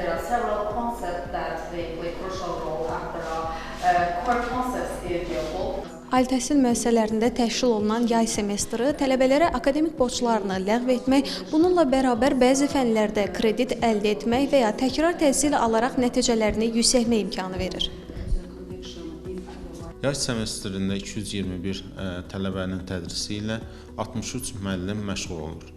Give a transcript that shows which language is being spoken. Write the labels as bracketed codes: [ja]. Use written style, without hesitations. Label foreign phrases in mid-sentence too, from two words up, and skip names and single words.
[en] several concepts that they play crucial role after all. Core concepts is your goal. [az] Ali təhsil müəssisələrində təşkil olunan yay semestri tələbələrə akademik borclarını ləğv etmək, bununla bərabər bəzi fənlərdə kredit əldə etmək və ya təkrar təhsil alaraq nəticələrini yüksəltmək imkanı verir. Yay semestrində 221 tələbənin tədrisi ilə 63 müəllim məşğul olunur.